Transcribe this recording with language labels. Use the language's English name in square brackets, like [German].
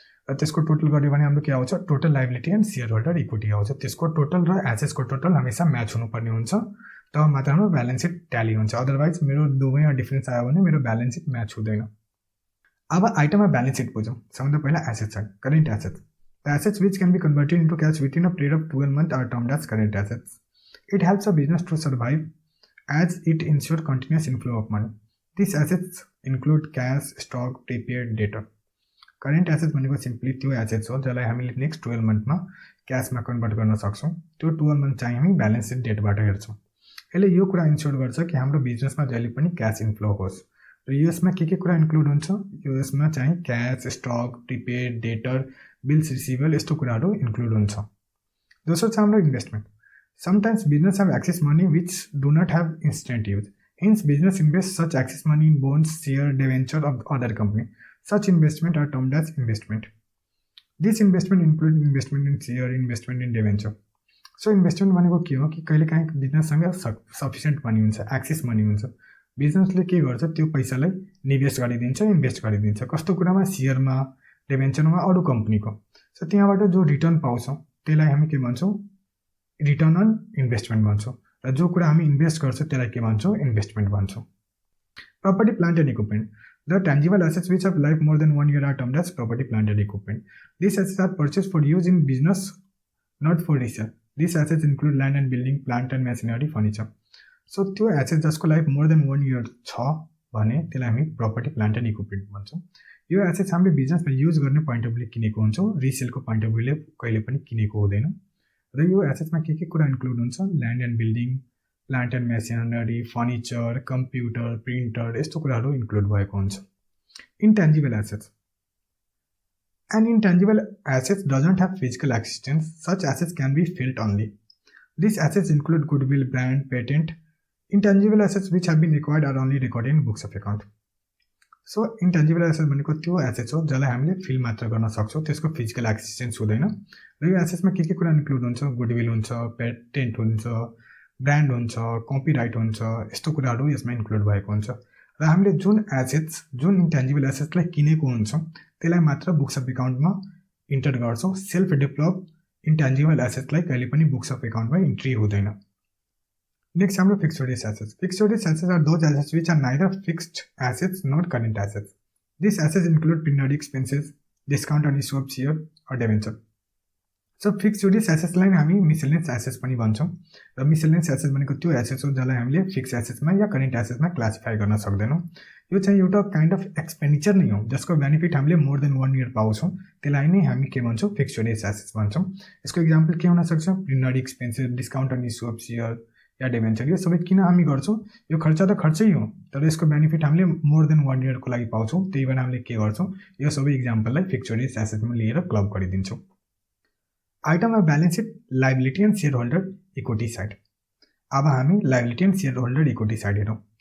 [Nepali] र त्यसको टोटल गर्यो भने हाम्रो के आउँछ, total liability and share holder equity आउँछ। त्यसको टोटल र एसेट्सको टोटल हमेसा म्याच हुनुपर्ने हुन्छ, तब मात्र हाम्रो ब्यालेन्स सिट ट्याली हुन्छ। अदरवाइज मेरो दुवैमा डिफरेन्स आयो भने मेरो ब्यालेन्स सिट म्याच हुँदैन। अब आइटममा ब्यालेन्स सिट बुझौँ। सबभन्दा पहिला एसेट्स छ, current assets. [English] The assets which can be converted into cash within a period of 12 months are termed as current assets. It helps a business to survive as it ensure continuous inflow of money. This assets include cash, stock, prepaid, debtor. [Nepali] Current assets भनेको simply त्यो assets हो जसलाई हामीले next 12 मन्थमा क्यासमा convert गर्न सक्छौँ। त्यो 12 month चाहिँ हामी ब्यालेन्स सिट डेटबाट हेर्छौँ। यसले यो कुरा इन्स्योर गर्छ कि हाम्रो बिजनेसमा जहिले पनि क्यास इन्फ्लो होस्। र यसमा के कुरा इन्क्लुड हुन्छ, यसमा चाहिँ cash, stock, prepaid, debtor, bills receivable, यस्तो कुराहरू इन्क्लुड हुन्छ। दोस्रो छ हाम्रो investment. [English] Sometimes business have excess money which do not have instant use. Hence, business invests such excess money in bonds, share, debenture of other company. Such investment are termed as investment. This investment include investment in share, investment in debenture. [Nepali] So investment भनेको के हो कि कहिलेकाहीँ बिजनेससँग sufficient money हुन्छ, excess money हुन्छ। बिजनेसले के गर्छ, त्यो पैसालाई निवेश गरिदिन्छ, इन्भेस्ट गरिदिन्छ। कस्तो कुरामा, सेयरमा, डेभेन्चरमा, अरू कम्पनीको। सो त्यहाँबाट जो रिटर्न पाउँछौँ त्यसलाई हामी के भन्छौँ, रिटर्न अन इन्भेस्टमेन्ट भन्छौँ। र जो कुरा हामी इन्भेस्ट गर्छौँ त्यसलाई के भन्छौँ, इन्भेस्टमेन्ट भन्छौँ। [English] Property, plant and equipment. The tangible assets which have life more than 1 year are termed as property, plant and equipment. These assets are purchased for use in business, not for resale. These assets include land and building, plant and machinery, furniture. [Nepali] So त्यो assets जसको life more than 1 year छ भने त्यसलाई हामी property, plant and equipment भन्छौँ। यो assets हामीले बिजनेसमा युज गर्ने पोइन्ट अफ भ्यूले किनेको हुन्छौँ, रिसेलको पोइन्ट अफ भ्यूले कहिले पनि किनेको हुँदैन। र यो एसेट्समा के कुरा इन्क्लुड हुन्छ, land and building, plant and machinery, furniture, computer, printer, यस्तो कुराहरू इन्क्लुड भएको हुन्छ। [English] Intangible assets. An intangible asset doesn't have physical existence. Such assets can be felt only. These assets include goodwill, brand, patent. Intangible assets which have been acquired are only recorded in books of account. [Nepali] So intangible assets भनेको त्यो assets हो जसलाई हामीले feel मात्र गर्न सक्छौँ, त्यसको physical एक्सिस्टेन्स हुँदैन। र यो एसेट्समा के कुरा इन्क्लुड हुन्छ, गुडविल हुन्छ, पेटेन्ट हुन्छ, ब्रान्ड हुन्छ, कपिराइट हुन्छ, यस्तो कुराहरू यसमा इन्क्लुड भएको हुन्छ। र हामीले जुन एसेट्स, जुन इन्टेन्जिबल एसेट्सलाई किनेको हुन्छौँ त्यसलाई मात्र बुक्स अफ एकाउन्टमा इन्टर गर्छौँ। सेल्फ डेभलप इन्टेन्जिबल एसेट्सलाई कहिले पनि बुक्स अफ एकाउन्टमा इन्ट्री हुँदैन। [English] next [Nepali] हाम्रो [English] Fixed assets. Fixed assets are those assets which are neither fixed assets not current assets. This assets include periodic expenses, discount on issue of share or debenture. [Nepali] So fixed एसेट्सलाई हामी miscellaneous assets पनि भन्छौँ। र miscellaneous assets भनेको त्यो assets हो जसलाई हामीले fix एसेट्समा या current एसेट्समा classify गर्न सक्दैनौँ। यो चाहिँ एउटा काइन्ड अफ एक्सपेन्डिचर नै हो जसको बेनिफिट हामीले मोर देन 1 year पाउँछौँ, त्यसलाई नै हामी के भन्छौँ, फिक्स्ड एसेट्स भन्छौँ। यसको इक्जाम्पल के हुनसक्छ, periodic expenses, discount on issue of share yeah debenture. यो सबै किन हामी गर्छौँ, यो खर्च त खर्चै हो तर यसको बेनिफिट हामीले मोर देन 1 year को लागि पाउँछौँ, त्यही भएर हामीले के गर्छौँ, यो सबै इक्जाम्पललाई फिक्स्ड एसेट्समा लिएर क्लब गरिदिन्छौँ। [English] Item of balance sheet, liability and share holder equity side. [Nepali] अब हामी liability and share holder equity side हेरौँ।